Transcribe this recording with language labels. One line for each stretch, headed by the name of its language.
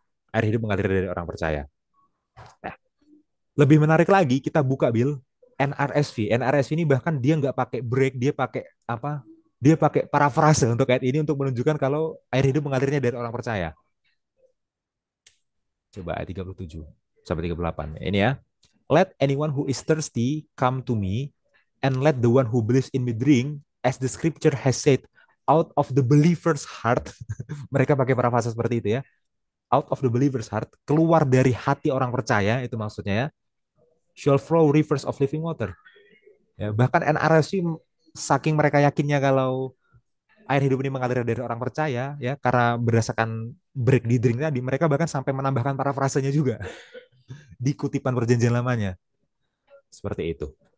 Indonesian: Air hidup mengalir dari orang percaya. Nah, lebih menarik lagi, kita buka Bill, NRSV. NRSV ini bahkan dia nggak pakai break, dia pakai apa? Dia pakai parafrase untuk ayat ini untuk menunjukkan kalau air hidup mengalirnya dari orang percaya. Coba ayat 37 sampai 38. Ini ya.
English: Let anyone who is thirsty come to me, and let the one who believes in me drink, as the scripture has said, out of the believer's heart.
Indonesian: Mereka pakai parafrase seperti itu ya.
English: Out of the believer's heart,
Indonesian: keluar dari hati orang percaya, itu maksudnya ya.
English: Shall flow rivers of living water.
Indonesian: Ya, bahkan NRSC saking mereka yakinnya kalau air hidup ini mengalir dari orang percaya ya karena berdasarkan break di drink tadi mereka bahkan sampai menambahkan parafrasenya juga di kutipan perjanjian lamanya seperti itu.